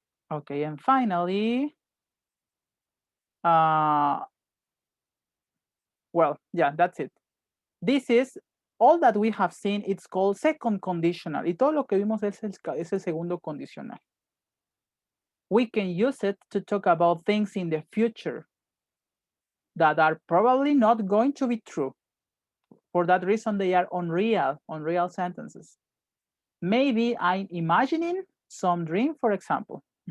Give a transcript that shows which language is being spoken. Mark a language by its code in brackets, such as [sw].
[en] Okay, and finally, well, yeah, that's it. This is all that we have seen. It's called second conditional. [es] Y todo lo que vimos es el segundo condicional. [en] We can use it to talk about things in the future that are probably not going to be true. For that reason, they are unreal sentences. Maybe I'm imagining some dream, for example.